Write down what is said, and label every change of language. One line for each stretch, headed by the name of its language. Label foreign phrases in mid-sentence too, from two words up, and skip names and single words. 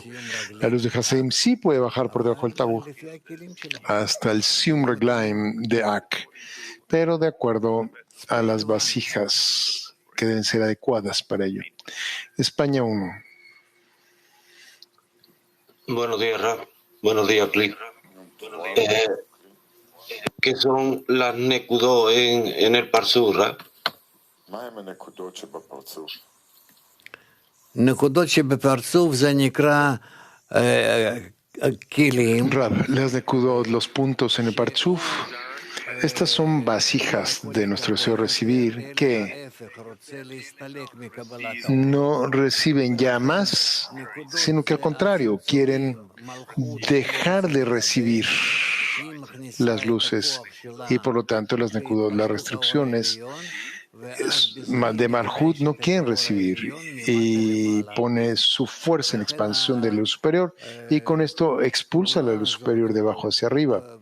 Spanish: La luz de Hasadim sí puede bajar por debajo del tabur hasta el
Hebrew: סיום רגליים
Spanish: de Ak, pero de acuerdo a las vasijas que deben ser adecuadas para ello. España 1. Buenos días, Rab. Buenos días, Cliff. ¿Qué son las Nekudot en el Parsur, Rab?
Hebrew: נקודות שבפרצוף זה נקרא כלים.
Spanish: Rab, las Nekudot, los puntos en el Partzuf, estas son vasijas de nuestro deseo recibir que no reciben ya más, sino que al contrario, quieren dejar de recibir las luces y por lo tanto las Nekudot, las restricciones de Malhut no quieren recibir y pone su fuerza en expansión de la luz superior y con esto expulsa la luz superior de abajo hacia arriba.